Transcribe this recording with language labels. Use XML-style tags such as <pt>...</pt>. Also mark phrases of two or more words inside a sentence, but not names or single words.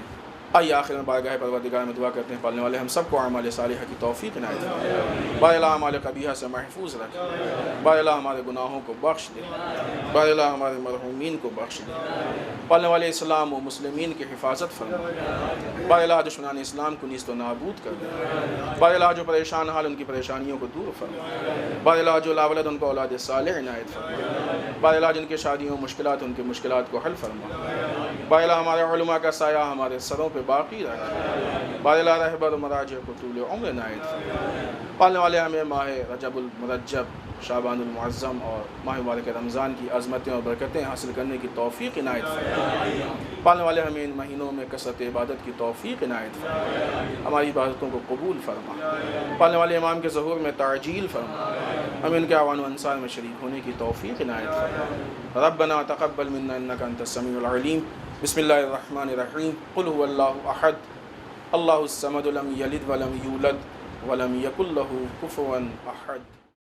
<ur>آئیے آخر میں بارگاہ پروردگار میں دعا کرتے ہیں، پالنے والے ہم سب کو اعمال صالحہ کی توفیق عنایت فرمائے، بار اللہ اعمال قبیحہ سے محفوظ رکھے، بار اللہ ہمارے گناہوں کو بخش دے، بار اللہ ہمارے مرحومین کو بخش دے، پالنے والے اسلام و مسلمین کی حفاظت فرمائے، بار اللہ دشمنان اسلام کو نیست و نابود کر دے، بار اللہ جو پریشان حال ان کی پریشانیوں کو دور فرمائے، بار اللہ جو لاولد ان کو اولاد صالح عنایت فرمائے، بار اللہ جن کے شادیوں مشکلات ان کے مشکلات کو حل فرمائے، بار اللہ ہمارے علماء کا سایہ ہمارے سروں پہ باقی رکھے، بار اللہ رہبر و مراجع کو طول عمر عنایت فرمائے، پالنے والے ہمیں ماہ رجب المرجب، شعبان المعظم اور ماہ مبارک رمضان کی عظمتیں اور برکتیں حاصل کرنے کی توفیق عنایت فرمائے، پالنے والے ہمیں ان مہینوں میں کثرت عبادت کی توفیق عنایت فرمائے، ہماری عبادتوں کو قبول فرما، پالنے والے امام کے ظہور میں تعجیل فرما، ہمیں ان کے اعوان و انصار میں شریک ہونے کی توفیق عنایت فرما۔</ur> <ar>ربنا تقبل منا انک انت السمیع العلیم، بسم اللہ الرحمن الرحیم، قل هو اللہ احد اللہ الصمد لم یلد ولم یولد ولم یکن لہ کفوا احد۔</ar>